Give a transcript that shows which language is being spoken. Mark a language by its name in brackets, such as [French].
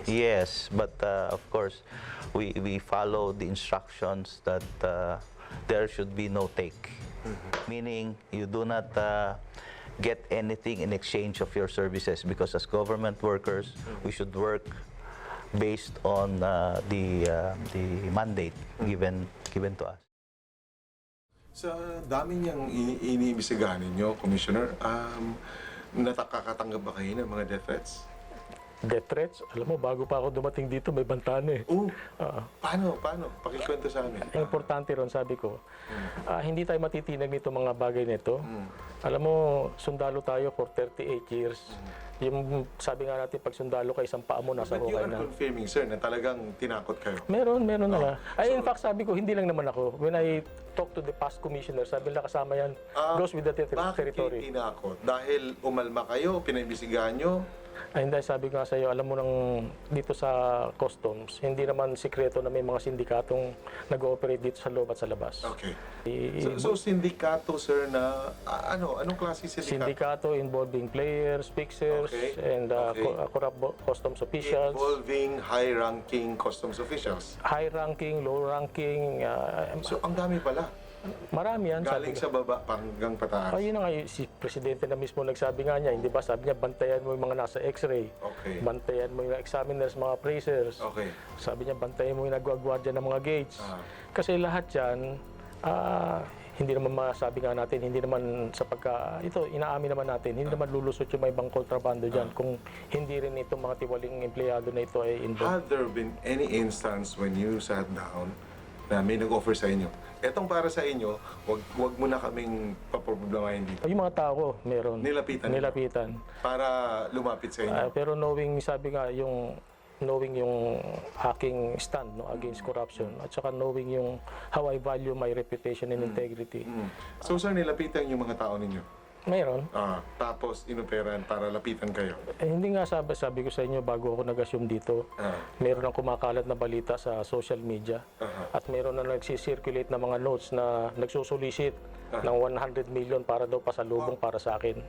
[English] Yes, but of course, we follow the instructions that there should be no take. Meaning, you do not get anything in exchange of your services, because as government workers, we should work based on the mandate given to us. [Filipino] Sa dami niyang iniimbestigahan ninyo, Commissioner, nakakatanggap ba kayo ng mga [English] death threats? Death threats? [Filipino] Alam mo, bago pa ako dumating dito, may bantana Paano? Pakikwento sa amin. Ang importante ron, sabi ko, hindi tayo matitinag nito mga bagay nito. Alam mo, sundalo tayo [English] for 38 years. [Filipino] Yung sabi nga natin, pag sundalo ka, isang paa mo, nasa [English] But you [Filipino] hukay [English] are [Filipino] na. [English] confirming, sir, [Filipino] na talagang tinakot kayo? Meron na. [English] In fact, [Filipino] sabi ko, hindi lang naman ako. [English] When I talk to the past commissioner, [Filipino] sabi nila kasama yan, [English] goes with the territory. [Filipino] Bakit kayo tinakot? Dahil umalma kayo, pinaimbestigahan nyo? Hindi, sabi ko nga sa iyo, alam mo nang dito sa customs, hindi naman sikreto na may mga sindikatong nag-ooperate dito sa loob at sa labas. Okay. So sindikato, sir, na anong klase sindikato? [English] Sindikato involving players, fixers, and corrupt customs officials. Involving high-ranking customs officials? High-ranking, low-ranking. [Filipino] So ang dami pala. Marami yan. Galing sa baba hanggang pataas. Yun na nga, si Presidente na mismo nagsabi nga niya, hindi ba? Sabi niya, bantayan mo yung mga nasa x-ray. Okay. Bantayan mo yung examiners, mga appraisers. Okay. Sabi niya, bantayan mo yung nagwagwadya ng mga gates. Kasi lahat yan, hindi naman masabi nga natin, hindi naman ito, inaamin naman natin, hindi naman lulusot yung may ibang kontrabando dyan kung hindi rin itong mga tiwaling empleyado na ito ay involved. [English] Had there been any instance when you sat down [Filipino] na may nag-offer sa inyo. Etong para sa inyo, wag mo na kaming paproblemahin dito. Yung mga tao ko, meron. Nilapitan. Nilapitan. Para lumapit sa inyo. [English] Pero knowing, [Filipino] sabi nga, [English] knowing [Filipino] yung aking [English] stand no, against corruption [Filipino] at saka [English] knowing yung how I value my reputation and integrity. [Filipino] So sir, nilapitan yung mga tao ninyo? Mayroon. Tapos inoperan para lapitan kayo? Hindi nga sabi ko sa inyo bago ako nag-assume dito, meron ang kumakalat na balita sa [English] social media [Filipino] at meron na nagsisirculate na mga notes na nagsusulisit ng 100 million para daw pasalubong para sa akin.